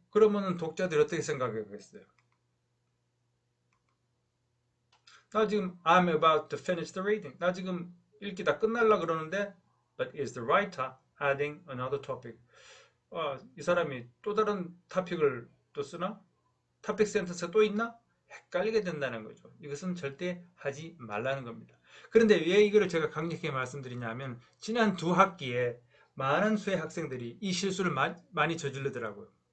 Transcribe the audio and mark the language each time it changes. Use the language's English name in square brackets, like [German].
[Korean] 그러면은 독자들이 어떻게 생각하겠어요? 나 지금 [English] I'm about to finish the reading. [Korean] 나 지금 읽기 다 끝날라 그러는데 [English] but is the writer adding another topic? [Korean] 이 사람이 또 다른 토픽을 또 쓰나? 토픽 센텐스가 또 있나? 헷갈리게 된다는 거죠. 이것은 절대 하지 말라는 겁니다. 그런데 왜 이거를 제가 강력하게 말씀드리냐면 지난 두 학기에 많은 수의 학생들이 이 실수를 많이 저지르더라고요.